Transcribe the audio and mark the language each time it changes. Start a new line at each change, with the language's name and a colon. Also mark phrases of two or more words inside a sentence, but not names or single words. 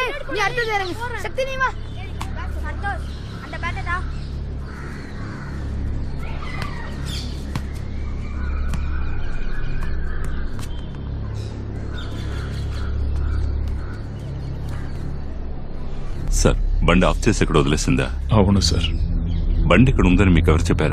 Tamil: நீ அடுத்தது இறங்கு சக்தி நீ வா சந்தோஷ் அந்த பேட்டை தா
Telugu: సార్ బండి ఆఫ్ చేసి ఇక్కడ వదిలేసిందా? అవును సార్. బండి ఇక్కడ ఉందని మీకు ఎవరు చెప్పారు?